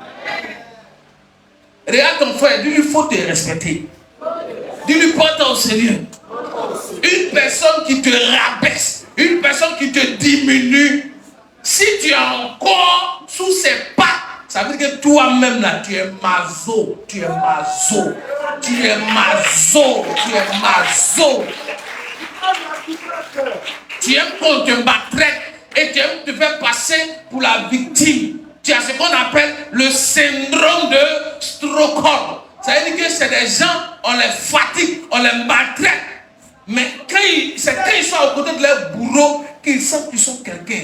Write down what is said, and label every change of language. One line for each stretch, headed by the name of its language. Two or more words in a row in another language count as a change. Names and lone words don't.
French: Regarde ton frère, dis-lui, il faut te respecter. Dis-lui, porte au sérieux. Une personne qui te rabaisse, une personne qui te diminue, si tu es encore sous ses pas, ça veut dire que toi-même là, tu es mazo, tu es mazo, tu es mazo, tu es mazo. Tu aimes qu'on te maltraite et tu aimes te faire passer pour la victime. Tu as ce qu'on appelle le syndrome de Stockholm. Ça veut dire que c'est des gens, on les fatigue, on les maltraite. Mais c'est quand ils sont à côté de leur bourreau qu'ils sentent qu'ils sont quelqu'un.